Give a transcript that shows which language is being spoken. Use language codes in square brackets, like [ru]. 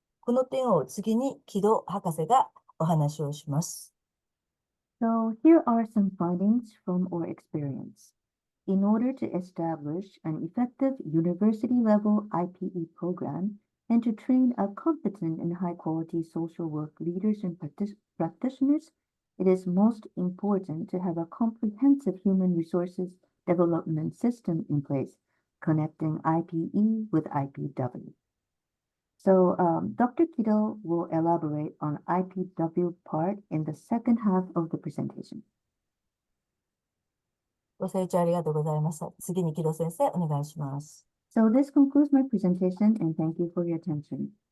[ja] この点を次に木戸博士がお話をします。 [en] So here are some findings from our experience. In order to establish an effective university-level IPE program and to train a competent and high-quality social work leaders and practitioners, it is most important to have a comprehensive human resources development system in place, connecting IPE with IPW. So Dr. Kido will elaborate on IPW part in the second half of the presentation. [ja] ご清聴ありがとうございました。次に木戸先生、お願いします。 [en] So this concludes my presentation and thank you for your attention.